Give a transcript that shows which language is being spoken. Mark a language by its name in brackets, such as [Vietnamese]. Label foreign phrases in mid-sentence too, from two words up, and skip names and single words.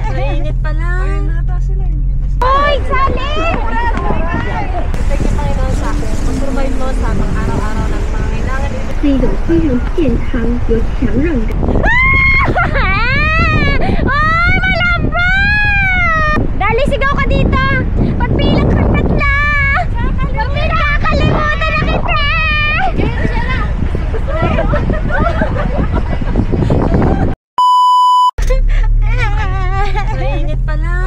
[Filipino] Mainit pa lang. Ayun nata sila. Hoy, sali! [English] Thank you, [Filipino] Panginoon, sa akin. Mag-provide mo sa aking araw-araw ng pangailangan. [Chinese] 是一种非常健康、有强韧感。 [Filipino] Ay, malambot! Dali, sigaw ka dito! Pagbilang kang tatla! Nakakalimutan na kita! Mainit pa lang.